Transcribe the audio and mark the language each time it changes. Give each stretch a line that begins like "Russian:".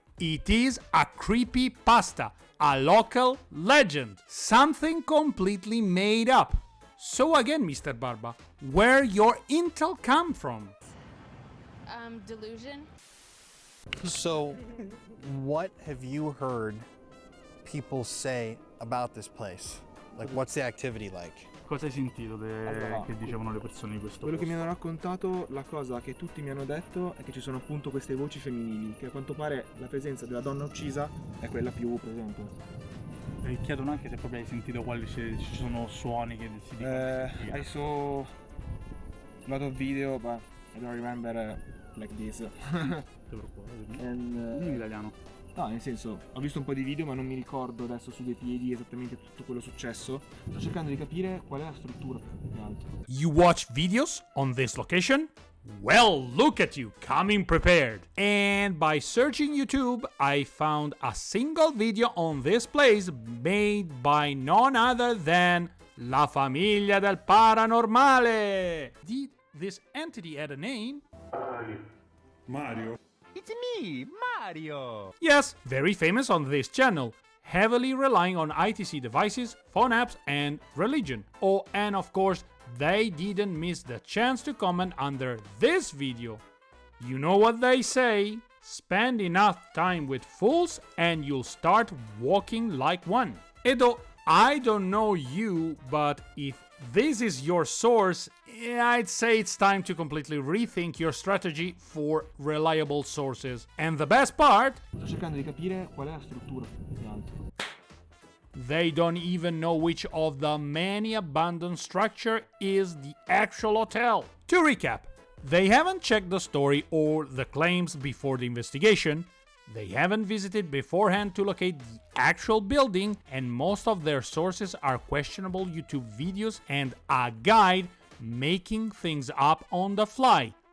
English: It is a creepy pasta, a local legend, something completely made up. So again, Mr. Barba, where your intel come from? Delusion. So, what have you heard people say about this place? Like, what's the activity like?
Italian: Cosa hai sentito che dicevano le persone di questo quello che mi posto? hanno raccontato, la cosa che tutti mi hanno detto è che ci sono appunto queste voci femminili, che a quanto pare la presenza della donna uccisa è quella più presente. E chiedono anche se proprio hai sentito quali ci sono suoni che si dicono.
English: I saw a lot of video, but I don't remember like this. And,
Italian: In italiano. no, nel senso, ho visto un po' di video, ma non mi ricordo adesso su dei piedi esattamente tutto quello successo. Sto cercando di capire qual è la struttura più che altro.
English: You watch videos on this location? Well, look at you, coming prepared. And by searching YouTube, I found a single video on this place made by none other than La Famiglia del Paranormale. Did this entity have a name? Mario. It's me, Mario! Yes, very famous on this channel, heavily relying on ITC devices, phone apps, and religion. Oh, and of course, they didn't miss the chance to comment under this video. You know what they say, spend enough time with fools and you'll start walking like one. Edo, I don't know you, but if this is your source, I'd say it's time to completely rethink your strategy for reliable sources. And the best part,
Italian: Sto cercando di capire qual è la struttura più che altro.
English: they don't even know which of the many abandoned structure is the actual hotel. To recap, they haven't checked the story or the claims before the investigation, they haven't visited beforehand to locate the actual building, and most of their sources are questionable YouTube videos and a guide making things up on the fly.